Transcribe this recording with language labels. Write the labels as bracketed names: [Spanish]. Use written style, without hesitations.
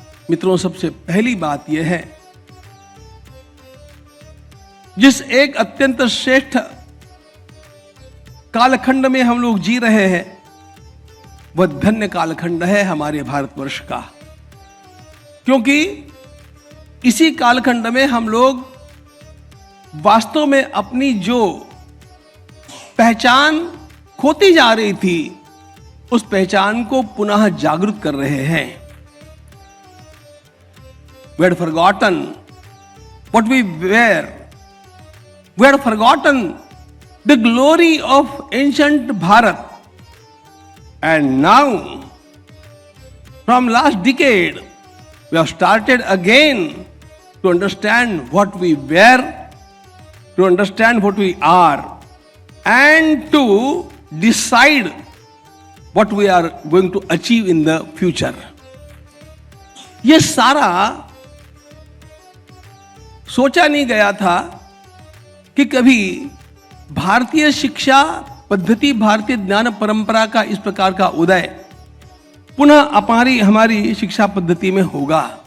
[Hindi] मित्रों, सबसे पहली बात यह है, जिस एक अत्यंत श्रेष्ठ कालखंड में हम लोग जी रहे हैं, वह धन्य कालखंड है हमारे भारतवर्ष का, क्योंकि इसी कालखंड में हम लोग वास्तव में अपनी जो पहचान खोती जा रही थी, उस पहचान को पुनः जागृत कर रहे हैं। [English] We had forgotten what we were. We had forgotten the glory of ancient Bharat. And now, from last decade, we have started again to understand what we were, to understand what we are, and to decide what we are going to achieve in the future. [Hindi] ये सारा सोचा नहीं गया था कि कभी भारतीय शिक्षा पद्धति, भारतीय ज्ञान परंपरा का इस प्रकार का उदय पुनः हमारी शिक्षा पद्धति में होगा।